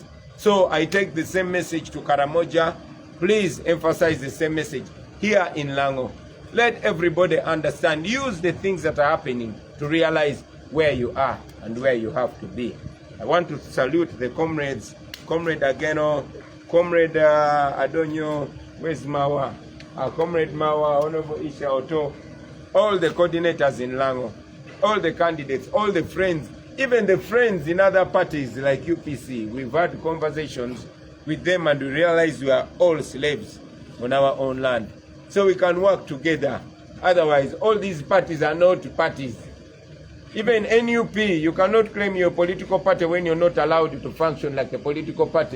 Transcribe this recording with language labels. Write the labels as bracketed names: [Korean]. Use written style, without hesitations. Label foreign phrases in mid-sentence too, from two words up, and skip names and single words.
[English] So I take the same message to Karamoja. Please emphasize the same message here in Lango. Let everybody understand. Use the things that are happening to realize where you are and where you have to be. I want to salute the comrades, Comrade Ageno, Comrade Adonyo, where's Mawa? Comrade Mawa, Honorable Isha Oto, all the coordinators in Lango, all the candidates, all the friends, even the friends in other parties like UPC. We've had conversations with them and we realize we are all slaves on our own land. So we can work together. Otherwise, all these parties are not parties. Even NUP, you cannot claim you're a political party when you're not allowed to function like a political party.